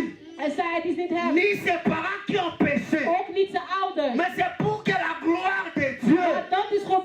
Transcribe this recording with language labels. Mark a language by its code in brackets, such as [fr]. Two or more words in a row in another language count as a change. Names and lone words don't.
[nl] Hij zei, het is niet hem, [fr] ni ses parents qui ont péché. [nl] ook niet zijn ouders. [fr] Mais c'est pour que la gloire de Dieu [nl] Maar dat is